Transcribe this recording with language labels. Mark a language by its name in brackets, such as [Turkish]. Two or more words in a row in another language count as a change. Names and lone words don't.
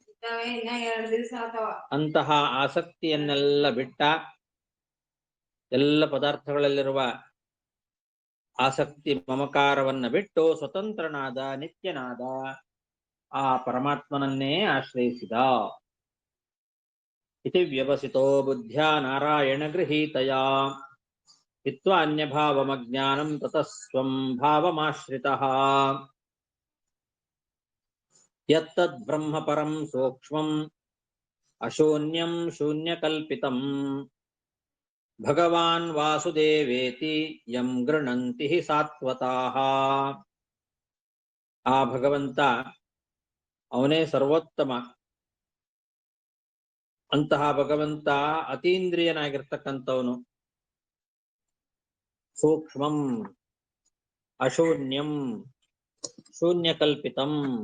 [Kannada] ಅಂತಹ ಆಸಕ್ತಿಯನ್ನೆಲ್ಲ ಬಿಟ್ಟ, ಎಲ್ಲ ಪದಾರ್ಥಗಳಲ್ಲಿರುವ ಆಸಕ್ತಿ ಮಮಕಾರವನ್ನ ಬಿಟ್ಟು ಸ್ವತಂತ್ರನಾದ ನಿತ್ಯನಾದ ಆ ಪರಮಾತ್ಮನನ್ನೇ ಆಶ್ರಯಿಸಿದ. [Sanskrit] इति व्यवसितो बुद्ध्या नारायण गृहीतया हित्वा अन्यभावमज्ञानं ततः स्वं भावमाश्रितः यत्तद् ब्रह्म परं सूक्ष्मम् अशून्यं शून्यकल्पितम् भगवान् वासुदेवेति यं गृह्णन्ति हि सात्वताः [Kannada] ಆ ಭಗವಂತ ಅವನೇ ಸರ್ವೋತ್ತಮ. ಅಂತಹ ಭಗವಂತ ಅತೀಂದ್ರಿಯನಾಗಿರ್ತಕ್ಕಂಥವನು. [Sanskrit] ಸೂಕ್ಷ್ಮಂ ಅಶೂನ್ಯಂ ಶೂನ್ಯಕಲ್ಪಿತಂ.